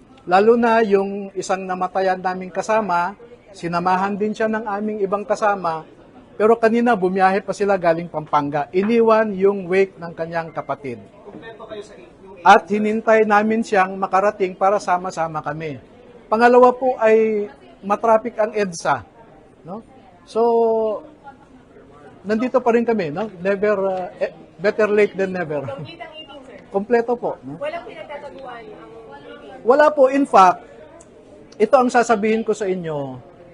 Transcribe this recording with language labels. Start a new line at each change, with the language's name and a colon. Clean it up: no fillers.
Filipino: Lalo na yung isang namatayan naming kasama, sinamahan din siya ng aming ibang kasama, pero kanina bumiyahe pa sila galing Pampanga. Iniwan yung wake ng kanyang kapatid. Kompleto kayo sa yung At hinintay namin siyang makarating para sama-sama kami. Pangalawa po ay matraffic ang EDSA, no? So nandito pa rin kami, no?
English: Never better late than never.
Filipino: Complete ang 18, sir. Kompleto po, no? Walang pinagtataguan ang 18. Wala po,
English: in fact,
Filipino: ito ang sasabihin ko sa inyo.